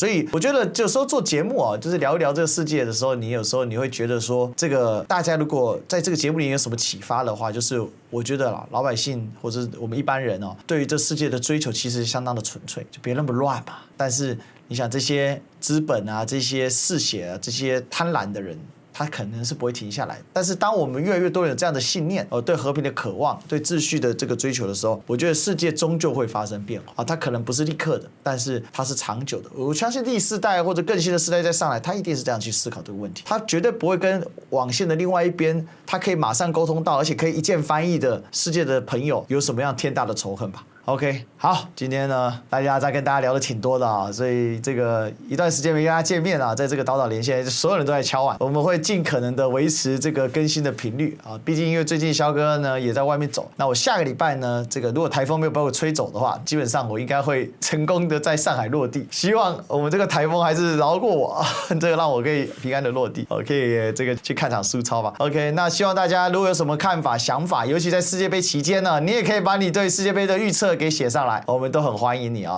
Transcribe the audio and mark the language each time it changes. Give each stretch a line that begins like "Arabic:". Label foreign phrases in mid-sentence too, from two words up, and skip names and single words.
Chinese: 所以我覺得有時候做節目啊，就是聊一聊這個世界的時候，你有時候你會覺得說，這個大家如果在這個節目裡有什麼啟發的話，就是我覺得老百姓或者我們一般人哦，對於這世界的追求其實相當的純粹，就別那麼亂嘛。但是你想這些資本啊、這些嗜血啊、這些貪婪的人，他可能是不會停下來。但是當我們越來越多人有這樣的信念，對和平的渴望、對秩序的這個追求的時候，我覺得世界終究會發生變化。它可能不是立刻的，但是它是長久的。我相信第4代或者更新的世代再上來，他一定是這樣去思考這個問題。他絕對不會跟網線的另外一邊，他可以馬上溝通到，而且可以一鍵翻譯的世界的朋友有什麼樣天大的仇恨吧。OK， 好，今天呢，大家在跟大家聊的挺多的啊，所以這個一段時間沒跟大家見面啊，在這個島島連線，所有人都在敲碗，我們會盡可能的維持這個更新的頻率啊，畢竟因為最近蕭哥呢也在外面走，那我下個禮拜呢，這個如果台風沒有把我吹走的話，基本上我應該會成功的在上海落地，希望我們這個台風還是饒過我，這個讓我可以平安的落地，可以這個去看場蘇超吧。OK， 那希望大家如果有什麼看法、想法，尤其在世界杯期間呢，你也可以把你對世界杯的預測給寫上來，我們都很歡迎你啊。